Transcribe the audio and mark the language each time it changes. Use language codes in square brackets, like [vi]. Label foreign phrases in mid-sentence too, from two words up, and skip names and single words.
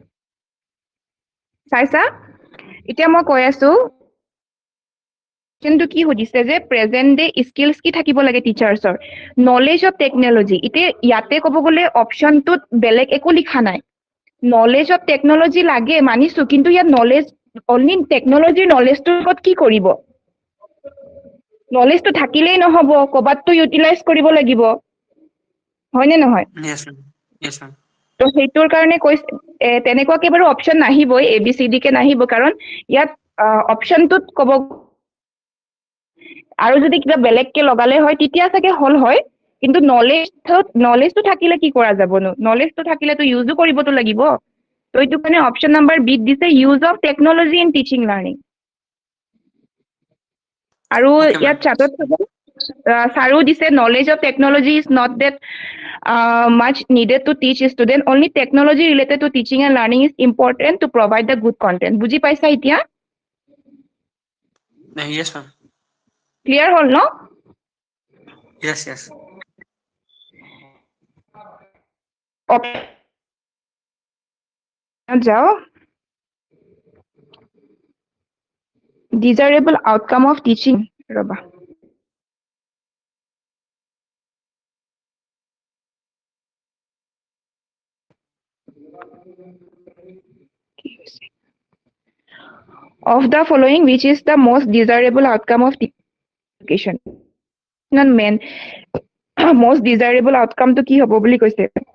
[as] চাইছা এতিয়া মই কৈ আছো কোৱেশ্চনটো কি সুধিছে যে [en] present day skills [as] কি থাকিব লাগে টিচাৰ্ছৰ [en] knowledge of technology [as] এতিয়া ইয়াতে ক'ব গ'লে অপশ্যনটোত বেলেগ একো লিখা নাই [en] knowledge of technology [as] লাগে মানিছো কিন্তু ইয়াত [en] knowledge only [as] টেকনলজিৰ নলেজটোৰ লগত কি কৰিব নলেজটো থাকিলেই নহ'ব ক'বাততো ইউটিলাইজ কৰিব লাগিব হয়নে নহয় [en] Yes, ma'am. Yes, ma'am. [as] তো সেইটোৰ কাৰণে তেনেকুৱাকে বাৰু অপশ্যন নাহিবই এ বি চি ডি কে নাহিব কাৰণ ইয়াত অপশ্যনটোত ক'ব আৰু যদি কিবা বেলেগকে লগালে হয় তেতিয়া চাগে হল হয় কিন্তু নলেজটো থাকিলে কি কৰা যাবনো নলেজটো থাকিলেতো ইউজো কৰিবতো লাগিব তো এইটো কাৰণে [en] option number [as] বিত দিছে [en] use of technology in teaching learning [as] আৰু [en] Okay, [as] ইয়াত [en] ma'am. [as] চাটত ছাৰো দিছে [en] knowledge of technology is not that much needed to teach student only technology related to teaching and learning is important to provide the good content [as] বুজি পাইছা এতিয়া [en] Yes, ma'am. [as] ক্লিয়াৰ হ'ল ন [en] Yes, yes. যাও desirable outcome of teaching ৰবা of the following which is the most desirable outcome of education non main most desirable outcome to [as] কি হ'ব বুলি কৈছে